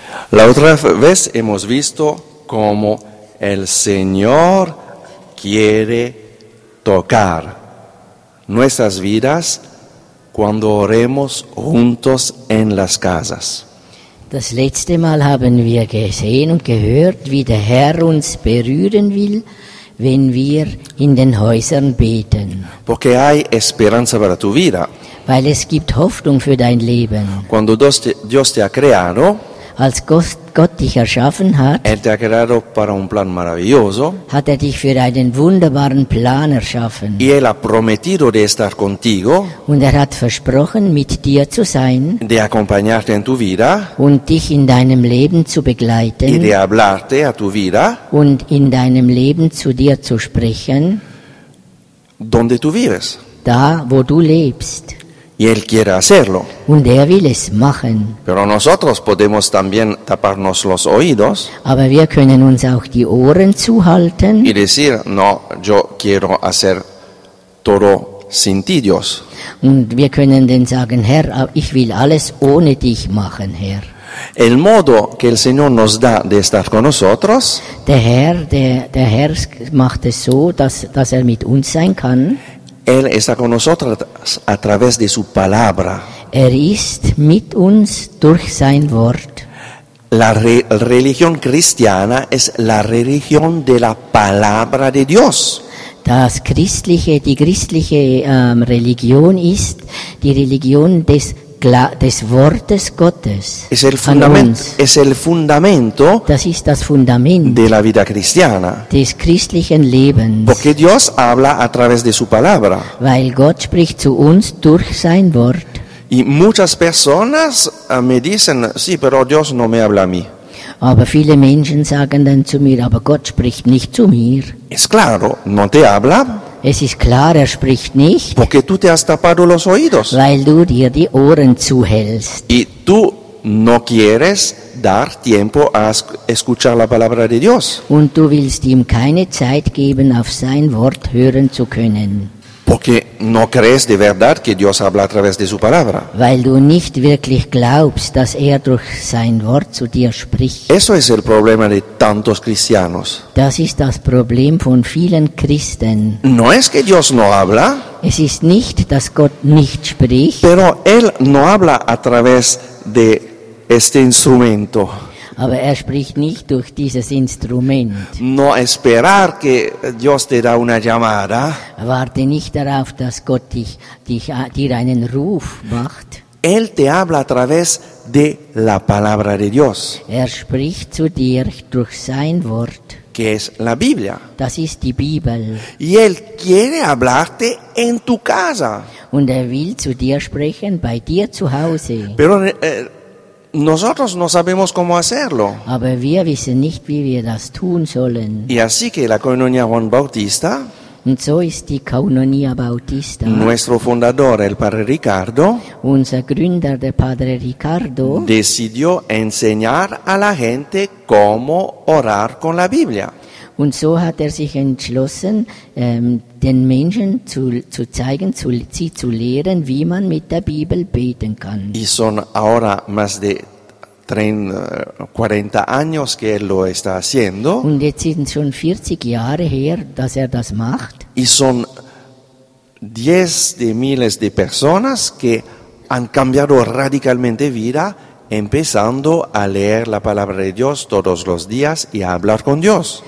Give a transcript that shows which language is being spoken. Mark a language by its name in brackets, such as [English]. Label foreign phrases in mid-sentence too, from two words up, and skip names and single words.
[Spanish] La otra vez hemos visto cómo el Señor quiere tocar nuestras vidas cuando oremos juntos en las casas. [German] Das letzte Mal haben wir gesehen und gehört, wie der Herr uns berühren will, wenn wir in den Häusern beten. [Spanish] Porque hay esperanza para tu vida. [German] Weil es gibt Hoffnung für dein Leben. [Spanish] Cuando Dios te ha creado, [German] Als Gott dich erschaffen hat, [Spanish] Él te ha creado para un plan maravilloso [German] hat er dich für einen wunderbaren Plan erschaffen. [Spanish] y Él ha prometido de estar contigo, [German] Und er hat versprochen, mit dir zu sein [Spanish] de acompañarte en tu vida [German] und dich in deinem Leben zu [Spanish] y [German] begleiten [Spanish] de hablarte a tu vida [German] und in deinem Leben zu dir zu sprechen, [Spanish] donde tú vives. [German] da wo du lebst. [Spanish] Y Él quiere hacerlo. [German] Und er will es machen. [Spanish] Pero nosotros podemos también taparnos los oídos [German] Aber wir können uns auch die Ohren zuhalten [Spanish] y decir, no, yo quiero hacer todo sin ti, Dios. [German] und wir können dann sagen, Herr, ich will alles ohne dich machen, Herr. [Spanish] El modo que el Señor nos da de estar con nosotros [German] Der Herr macht es so, dass er mit uns sein kann. [Spanish] Él está con nosotros a través de su palabra. [German] Er ist mit uns durch sein Wort. [Spanish] La religión cristiana es la religión de la palabra de Dios. [German] Die christliche Religion ist die Religion des Wortes Gottes. [Spanish] Es el [German] an uns. [Spanish] fundamento [German] Das ist das Fundament [Spanish] de la vida cristiana. [German] des christlichen Lebens. [Spanish] Porque Dios habla a través de su palabra. [German] Weil Gott spricht zu uns durch sein Wort. [Spanish] Y muchas personas me dicen, sí, pero Dios no me habla a mí. [German] Aber viele Menschen sagen dann zu mir, aber Gott spricht nicht zu mir. [Spanish] Es claro, no te habla [German] Es ist klar, er spricht nicht, [Spanish] porque tú te has tapado los oídos. [German] weil du dir die Ohren zuhältst. [Spanish] Y tú no quieres dar tiempo a escuchar la palabra de Dios. [German] Und du willst ihm keine Zeit geben, auf sein Wort hören zu können. [Spanish] Porque no crees de verdad que Dios habla a través de su palabra. [German] Weil du nicht wirklich glaubst, dass er durch sein Wort zu dir spricht. [Spanish] Eso es el problema de tantos cristianos. [German] Das ist das Problem von vielen Christen. [Spanish] No es que Dios no habla, [German] Es ist nicht, dass Gott nicht spricht, [Spanish] pero Él no habla a través de este instrumento. [German] aber er spricht nicht durch dieses Instrument. [Spanish] No esperar que Dios te da una llamada. [German] Warte nicht darauf, dass Gott dir einen Ruf macht. [Spanish] Él te habla a través de la palabra de Dios, [German] Er spricht zu dir durch sein Wort. [Spanish] que es la Biblia. [German] Das ist die Bibel. [Spanish] Y Él quiere hablarte en tu casa. [German] Und er will zu dir sprechen, bei dir zu Hause. [Spanish] Pero nosotros no sabemos cómo hacerlo. [German] Aber wir wissen nicht, wie wir das tun sollen. [Spanish] Y así que la Coinonia Juan Bautista, [German] Und so ist die Koinonia Bautista. [Spanish] nuestro fundador, el Padre Ricardo, [German] Unser Gründer, der Padre Ricardo, [Spanish] decidió enseñar a la gente cómo orar con la Biblia. [German] und so hat er sich entschlossen, den Menschen zu zeigen, sie zu lehren, wie man mit der Bibel beten kann. [Spanish] Y son ahora más de 40 años que él lo está haciendo. [German] Und jetzt sind schon 40 Jahre her, dass er das macht. [Spanish] Y son 10 de miles de personas que han cambiado radicalmente vida, empezando a leer la palabra de Dios todos los días y a hablar con Dios.